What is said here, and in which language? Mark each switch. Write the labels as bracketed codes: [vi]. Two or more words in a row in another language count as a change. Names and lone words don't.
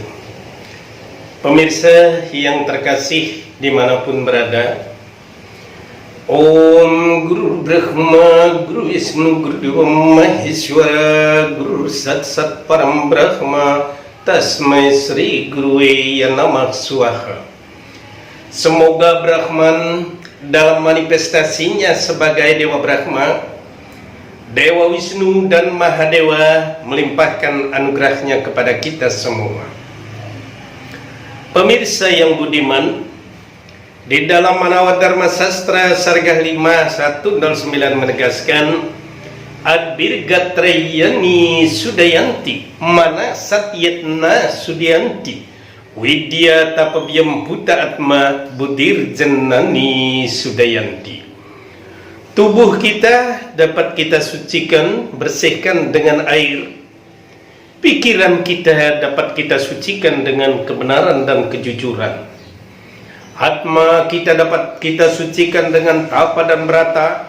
[id] Pemirsa yang terkasih dimanapun berada, [sa] Om Guru Brahma, Guru Wisnu, Guru Dewa Maheswara, Guru Sat Sat Param Brahma, Tasmai Sri Guruwe Namah Swaha. [id] Semoga Brahman dalam manifestasinya sebagai Dewa Brahma, Dewa Wisnu dan Mahadewa melimpahkan anugerahnya kepada kita semua. Pemirsa yang budiman, di dalam Manawat Dharma Sastra Sargah 5:109 menegaskan [sa] Adbirgatrayani Sudayanti Mana Satyatna Sudayanti Widya Tapabhyam Buta Atma Budir Janani Sudayanti. [id] Tubuh kita dapat kita sucikan, bersihkan dengan air. Pikiran kita dapat kita sucikan dengan kebenaran dan kejujuran. Atma kita dapat kita sucikan dengan tapa dan brata.